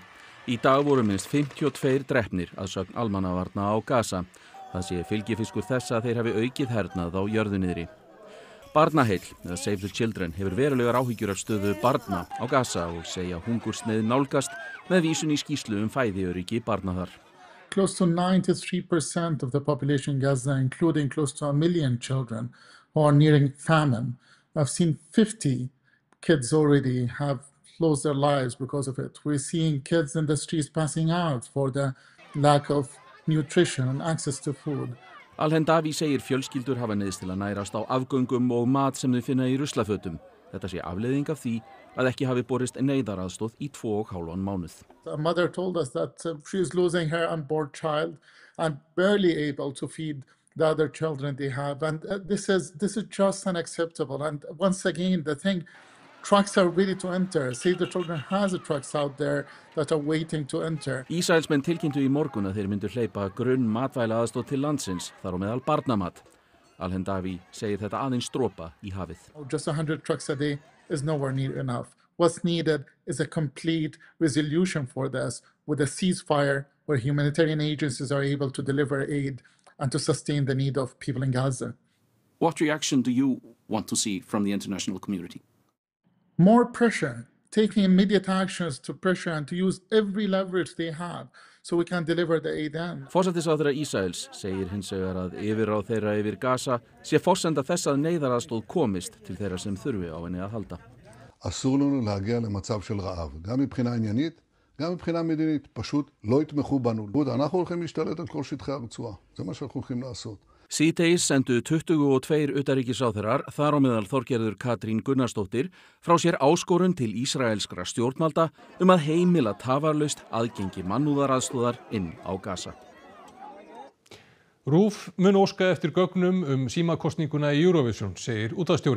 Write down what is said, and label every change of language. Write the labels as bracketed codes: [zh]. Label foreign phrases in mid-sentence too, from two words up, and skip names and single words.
[is] Í dag voru minnst 52 drepnir að sögn almannavarna á Gaza. Það sé fylgifiskur þess að þeir hafi aukið hernað á jörðuniðri. Barnaheill, eða Save the Children, hefur verulegar áhyggjur af stöðu barna á Gaza og segja hungursneyð nálgast með vísun í skýrslu fæðiöryggi barna þar. [en] Close to 93% of the population in Gaza, including close to 1 million children who are nearing famine. I've seen 50 kids already have lost their lives because of it. We're seeing kids in the streets passing out for the lack of nutrition and access to food. [is] Al-Hendawi segir fjölskyldur hafa neyðst til að nærast á afgöngum og mat sem þau finna í ruslafötum. Þetta sé afleiðing af því að ekki hafi borist neyðaraðstoð í 2,5 mánuð. [en] A mother told us that she is losing her unborn child and barely able to feed the other children they have, and this is just unacceptable. And once again, the thing, trucks are ready to enter. Save the Children has trucks out there that are waiting to enter. [is] Ísraelsmenn tilkynntu í morgun að þeir myndu hleypa grunn matvælaaðstoð til landsins, þar á meðal barnamat. Al-Hendawi segir þetta aðeins dropa í hafið. [en] Just 100 trucks a day is nowhere near enough. What's needed is a complete resolution for this, with a ceasefire where humanitarian agencies are able to deliver aid and to sustain the need of people in Gaza. What reaction do you want to see from the international community? More pressure, taking immediate actions to pressure and to use every leverage they have so we can deliver the aid in. [is] Forsætisráðherra Ísraels segir hins vegar að yfirráð þeirra yfir Gaza sé forsenda þess að neyðaraðstoð komist til þeirra sem þurfi á henni að halda. [he] אסור לנו להגיע למצב של רעב, גם מבחינה עניינית, גם מבחינה מדינית, פשוט לא יתמכו בנו. אנחנו הולכים להשתלט על כל שטחי הרצועה, זה מה שאנחנו הולכים לעשות. [is] Síðdegis sendu 22 utanríkisráðherrar, þar á meðal Þorgerður Katrín Gunnarsdóttir, frá sér áskorun til ísraelskra stjórnvalda að heimila tafarlaust aðgengi mannúðaraðstoðar inn á Gaza. RÚV mun óska eftir gögnum símakosninguna í Eurovision, segir útvarpsstjóri.